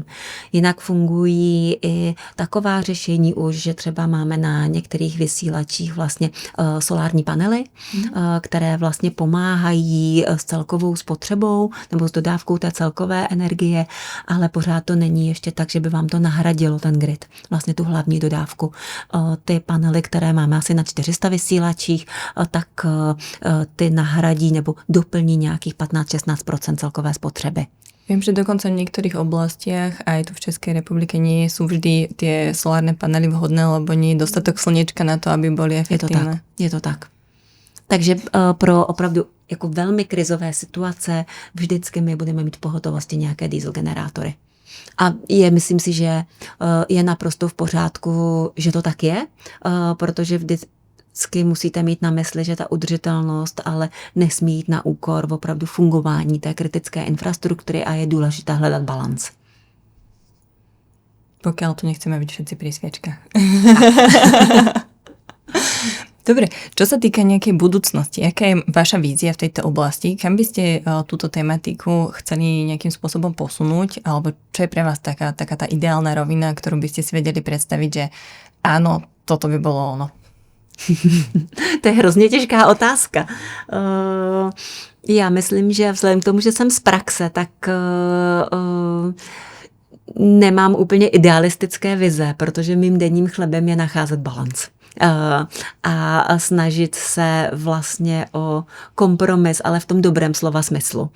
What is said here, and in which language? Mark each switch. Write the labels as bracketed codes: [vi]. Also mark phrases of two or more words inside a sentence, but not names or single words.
[cs] Jinak fungují i taková řešení už, že třeba máme na některých vysílačích vlastně solární panely, které vlastně pomáhají s celkovou spotřebou nebo s dodávkou té celkové energie, ale pořád to není ještě tak, že by vám to nahradilo ten grid, vlastně tu hlavní dodávku. Ty panely, které máme asi na 400 vysílačích, tak ty nahradí nebo doplní nějakých 15-16% celkové spotřeby. [sk] Viem, že dokonca v niektorých oblastiach, aj tu v Českej republike, nie sú vždy tie solárne panely vhodné, lebo nie je dostatok slnečka na to, aby boli efektívne. Je to tak. [cs] Takže pro opravdu jako velmi krizové situace vždycky my budeme mít v pohotovosti nějaké diesel generátory. A myslím si, že je naprosto v pořádku, že to tak je, protože vždycky musíte mít na mysli, že ta udržitelnost ale nesmí jít na úkor v opravdu fungování té kritické infrastruktury a je důležité hledat balans. [sk] Pokiaľ tu nechceme byť všetci pri sviečkách. Dobre, čo sa týka nejakej budúcnosti, aká je vaša vízia v tejto oblasti? Kam by ste túto tematiku chceli nejakým spôsobom posunúť? Alebo čo je pre vás taká tá ideálna rovina, ktorú by ste si vedeli predstaviť, že áno, toto by bolo ono? [cs] To je hrozně těžká otázka. Já myslím, že vzhledem k tomu, že jsem z praxe, tak nemám úplně idealistické vize, protože mým denním chlebem je nacházet balans. A snažit se vlastně o kompromis, ale v tom dobrém slova smyslu.